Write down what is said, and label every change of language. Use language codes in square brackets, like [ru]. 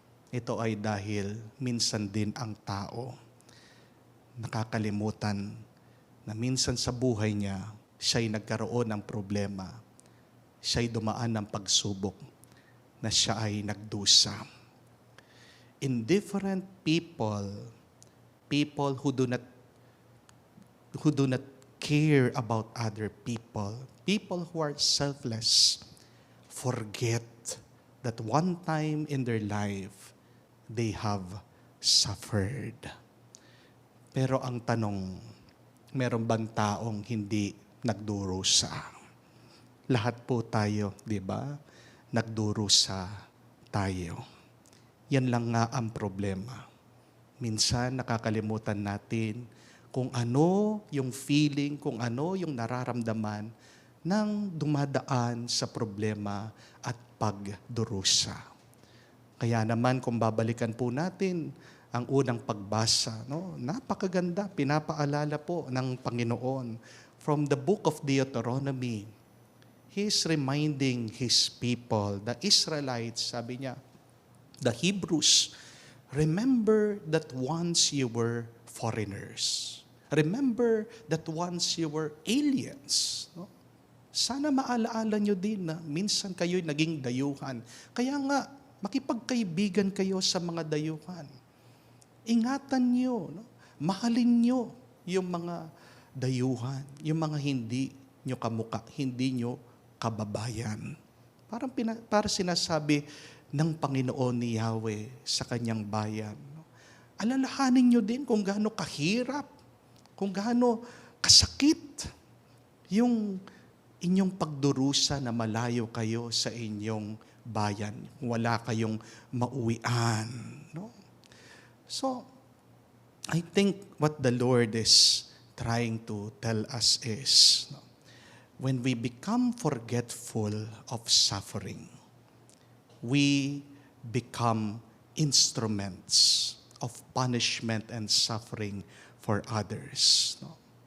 [tl] Ito ay dahil minsan din ang tao nakakalimutan na minsan sa buhay niya, siya'y nagkaroon ng problema. Siya'y dumaan ng pagsubok na siya ay nagdusa. [en] Indifferent people, people who do not care about other people, people who are selfless, forget that one time in their life, they have suffered. [tl] Pero ang tanong, meron bang taong hindi nagdurusa? Lahat po tayo, di ba? Nagdurusa tayo. Yan lang nga ang problema. Minsan nakakalimutan natin kung ano yung feeling, kung ano yung nararamdaman ng dumadaan sa problema at pagdurusa. Kaya naman kung babalikan po natin ang unang pagbasa, no? Napakaganda, pinapaalala po ng Panginoon [en] from the book of Deuteronomy. He is reminding His people, the Israelites, [tl] sabi niya, [en] the Hebrews, remember that once you were foreigners. Remember that once you were aliens. [tl] No? Sana maalaala nyo din na minsan kayo'y naging dayuhan. Kaya nga, makipagkaibigan kayo sa mga dayuhan. Ingatan nyo, no? Mahalin nyo yung mga dayuhan, yung mga hindi nyo kamuka, hindi nyo kababayan. Para sinasabi ng Panginoon ni Yahweh sa kanyang bayan. No? Alalahanin nyo din kung gaano kahirap, kung gaano kasakit yung inyong pagdurusa na malayo kayo sa inyong bayan. Wala kayong mauwian. No? [en] So, I think what the Lord is trying to tell us is, no, when we become forgetful of suffering, we become instruments of punishment and suffering for others. No?